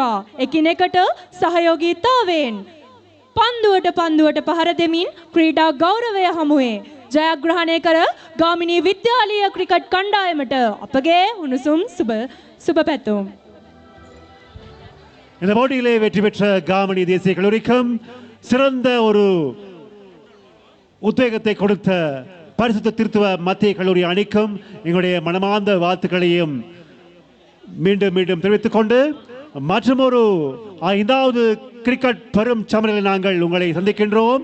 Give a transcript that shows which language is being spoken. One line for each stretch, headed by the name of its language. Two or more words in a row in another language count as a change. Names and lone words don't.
Sinhala: එකිනෙකට සහයෝගීතාවයෙන් පන්දුවට පහර දෙමින් ක්‍රීඩා ගෞරවය හමුවේ ජයග්‍රහණය කර ගාමිණී විද්‍යාලීය ක්‍රිකට් කණ්ඩායමට අපගේ උණුසුම් සුබ පැතුම්.
Tamil: இந்த போட்டியிலே வெற்றி பெற்ற காமினி தேசிய கல்லூரிக்கும் சிறந்த ஒரு உத்வேகத்தை கொடுத்த பரிசுத்த திருத்துவ மத்திய கல்லூரி அணிக்கும் எங்களுடைய மனமார்ந்த வாழ்த்துக்களையும் மீண்டும் மீண்டும் தெரிவித்துக் கொண்டு மற்றொரு 5வது கிரிக்கெட் பெரும் சமரில் நாங்கள் உங்களை சந்திக்கின்றோம்.